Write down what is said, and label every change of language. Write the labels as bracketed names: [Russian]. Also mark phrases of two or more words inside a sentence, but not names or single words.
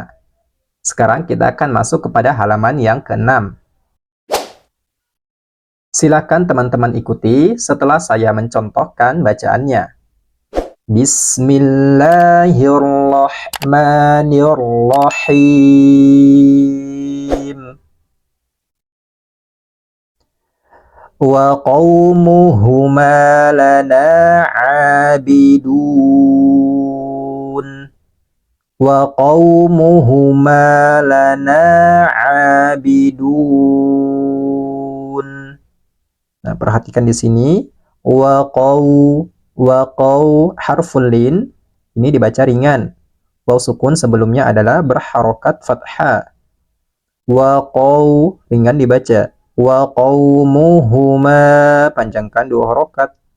[Indonesian] Sekarang kita akan masuk kepada halaman yang ke-6. Silakan teman-teman ikuti setelah saya mencontohkan bacaannya. [Arabic] Bismillahirrahmanirrahim. و قومهما لنا عابدون. و قومهما لنا عابدون. [Indonesian] Nah, perhatikan di sini [Arabic] و قو حرف لين [Indonesian] ini dibaca ringan. Waw sukun sebelumnya adalah berharokat fathah. [Arabic] و قو [Indonesian] ringan dibaca. [Arabic] و قومهما [Indonesian] panjangkan 2 harokat.